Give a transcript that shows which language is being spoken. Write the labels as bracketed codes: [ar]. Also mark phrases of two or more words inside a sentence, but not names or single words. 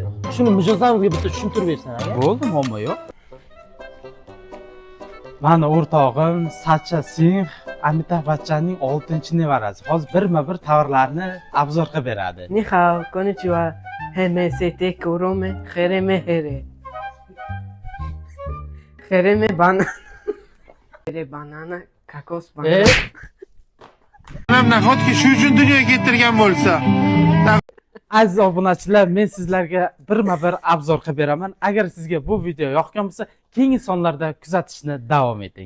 [uz] Shuni mijozlarimizga bitta tushuntirib bersan, aka. Bo'ldi, muammo yo'q. Mana o'rtog'im Sacha Singh Amitabh Bachchanning 6-nevarasi. Hozir birma-bir tovarlarni obzor qilib beradi. Ni hao, konnichiwa. Hemesete kurome, hereme here. Hereme banana. Here banana, kakos banana. Onam nahotki shu uchun dunyoga keltirgan bo'lsa. Aziz obunachilar, men sizlarga birma-bir obzor qilib beraman. Agar sizga bu video yoqqan bo'lsa, keyingi sonlarda kuzatishni davom eting.